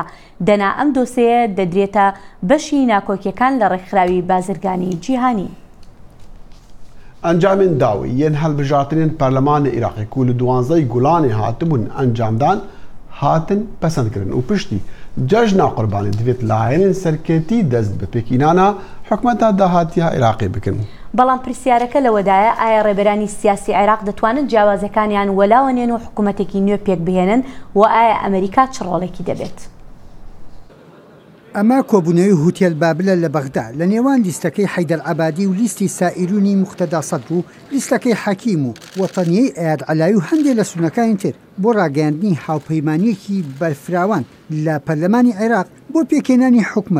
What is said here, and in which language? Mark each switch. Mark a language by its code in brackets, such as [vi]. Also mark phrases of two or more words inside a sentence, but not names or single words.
[ckb] دەنا ئەم دۆسەیە دەدرێتە بەشی ناکۆکیەکان لە ڕێکخراوی بازرگانی جیهانی. [ku] ئەنجامên dawî yên hilbijartinên Perlemanê Iraqê ku li 12 Gulanê hatibûn encamdan hatin pesendkirin û piştî cejna qurbanê divêt layihên serketî dest bi pêkînana hikûmeta dahatiya Iraqê bikin. [ckb] بەڵام پرسیارەکە لەوەدایە ئایا ڕێبەرانی سیاسی عێراق دەتوانن جیاوازەکانیان وەلاوەنێن و حکوومەتێکی نوێ پێک بهێنن و ئایا ئەمریکا چ ڕۆڵێکی دەبێت؟ ئەمە کۆبوونەوەی هوتێل بابلە لە بەغدا لە نێوان لیستەکەی حەیدەر عەبادی و لیستی سائیرونی موقتەدا سەدر و لیستەکەی حەکیم و وەتەنیەی ئەیاد عەلاوی و هەندێک لە سونەکانی تر بۆ ڕاگەاندنی هاوپەیمانیەکی بەرفراوان لە پەرلەمانی عێراق بۆ پێکێنانی حکومەت.